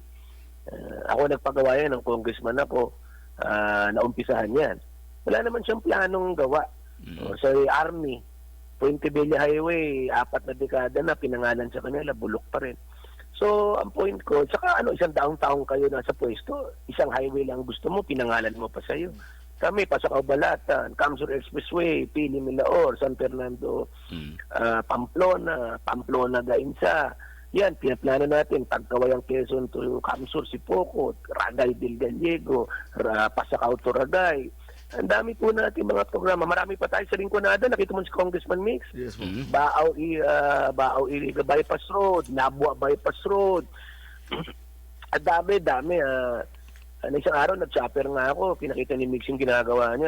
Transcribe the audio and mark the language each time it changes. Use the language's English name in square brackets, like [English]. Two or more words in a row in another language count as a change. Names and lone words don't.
[Filipino] Ako nagpagawa yan ng congressman ako, naumpisahan yan. Wala naman siyang planong gawa. Sa Army, Puente Villa Highway, 4 na dekada na, pinangalan sa kanila, bulok pa rin. So, ang point ko, saka isang taong kayo nasa pwesto, isang highway lang gusto mo, pinangalan mo pa sa'yo. Kami, Pasakaw Balatan, Camsur Expressway, Pili Milaor, San Fernando, Pamplona Gainsa. Yan, pinaplano natin, Tagkawayang Quezon to Camsur, Sipocot, Ragay del Gallego, Pasakaw to Ragay. Ang dami po natin mga programa. Marami pa tayo sa Rinconada. Nakita mo si Congressman Mix. Yes po. Baaw Iriga Bypass Road, Nabua Bypass Road. At dami. Isang araw, nag-chopper nga ako. Pinakita ni Mix yung ginagawa niya.